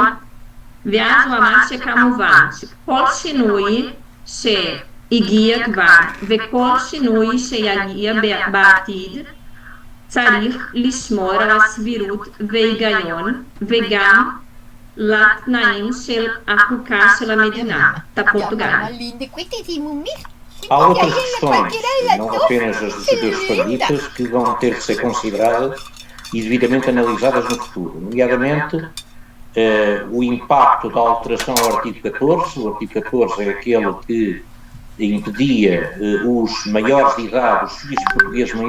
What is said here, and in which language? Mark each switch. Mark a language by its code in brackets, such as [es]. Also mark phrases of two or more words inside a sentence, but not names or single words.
[he] ואז הוא אמר שכמובן שכל שינוי שהגיע כבר וכל שינוי שיגיע בעתיד צריך לשמור על הסבירות והיגיון וגם לתנאים של החוקה של המדינה, הפורטוגל. [pt] Há outras questões, não apenas as dos judeus sefarditas, que vão ter de ser consideradas e devidamente analisadas no futuro, nomeadamente o impacto da alteração ao artigo 14. O artigo 14 é aquele que impedia os maiores de idade, os filhos portugueses maiores